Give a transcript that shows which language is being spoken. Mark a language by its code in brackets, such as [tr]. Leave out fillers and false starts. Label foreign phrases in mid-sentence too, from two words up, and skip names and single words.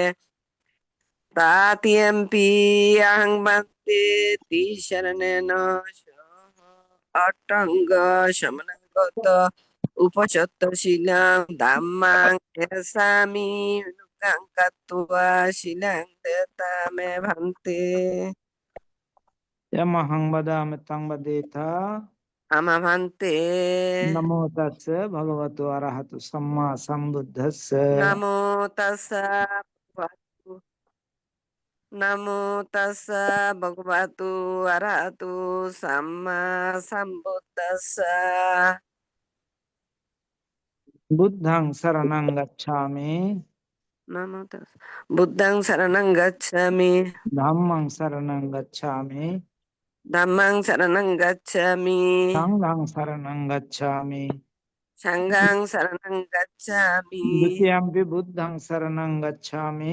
[pi] তাতিয়াম্পি আহং ভান্তে তিশরণেন সহ অট্টাঙ্গ সমনাগত উপসত্তশীলং ধাম্মাং এসামি নুকাং কাত্ত্বা শিলাং দেতামে ভান্তে यमहं वदामि तं वदेथा আমা ভান্তে नमो तस्य भगवतो अरहतो सम्मा सम्बुद्धस्य নমো তাস্সা ভগবতু নমো তাস্সা ভগবতু আরহাতু সাম্মা সাম্বুদ্দাস্সা बुद्धं शरणं गच्छामि নমো তাস্সা বুদ্ধং শরণং গচ্ছামি धम्मं शरणं गच्छामि ধম্মং শরণং গচ্ছামি संघं शरणं गच्छामि সংঘং শরণং গচ্ছামি द्वितीयम्पि बुद्धं शरणं गच्छामि